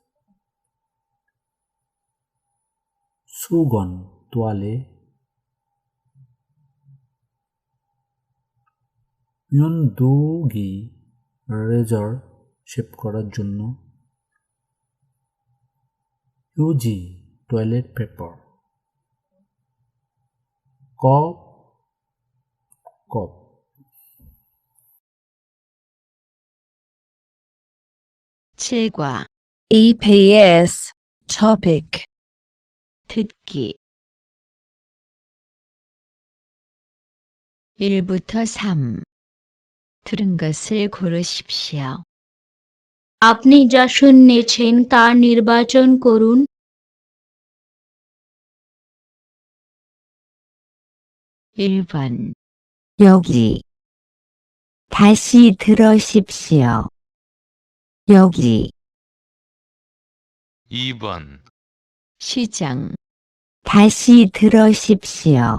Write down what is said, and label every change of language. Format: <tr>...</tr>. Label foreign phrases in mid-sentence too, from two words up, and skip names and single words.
<bn>সুগন তোয়ালে মিয়নদোগি রেজার শেভ করার জন্য ইউজি টয়লেট পেপার কপ</bn> <ko>칠과 EPS topic 듣기 1부터 3 들은 것을 고르십시오.</ko> <bn>আপনি যা শুনেছেন তা নির্বাচন করুন।</bn> <ko>1번 여기 다시 들으십시오. 여기 2번 시장 다시 들으십시오.</ko>